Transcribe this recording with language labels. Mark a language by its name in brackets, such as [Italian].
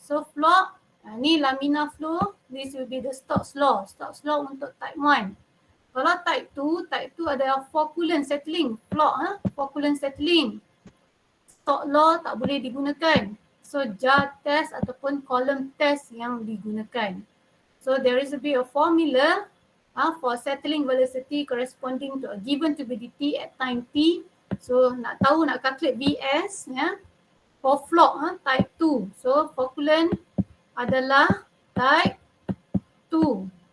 [English] So flock, ni laminar flow, this will be the Stokes law. [Malay] Stokes law untuk type 1. Kalau type 2 adalah flocculent settling. [English] Flock, flocculent settling. [Malay] Stokes law tak boleh digunakan. So jar test ataupun column test yang digunakan. [English] So there is a bit of formula for settling velocity corresponding to a given turbidity at time t. So nak tahu, nak calculate VS for flock type 2. [Malay] So flocculent adalah type 2.